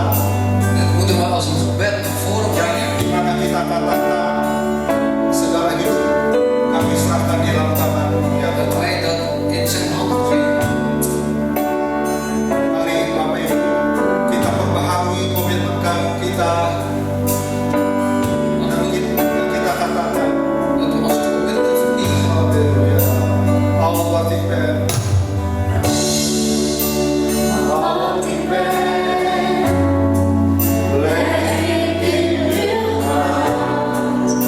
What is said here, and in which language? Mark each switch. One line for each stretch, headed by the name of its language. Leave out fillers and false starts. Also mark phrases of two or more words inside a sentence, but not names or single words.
Dutch: Dat moeten we als een gebed naar voren brengen.
Indonesian: Di mana kita katakan segala hidup kami serahkan di dalam tangan-Mu ya
Dutch: Dat
Indonesian: Tuhan.
Dutch: wij dat in zijn handen geven.
Indonesian: Mari Bapak Ibu kita perbaharui komitmen kita dan kita katakan
Dutch: Dat we ons commitment vernieuwen.
Arabic: Haleluya. Allah Akbar. Allah Akbar.
Dutch: Leg in uw hand.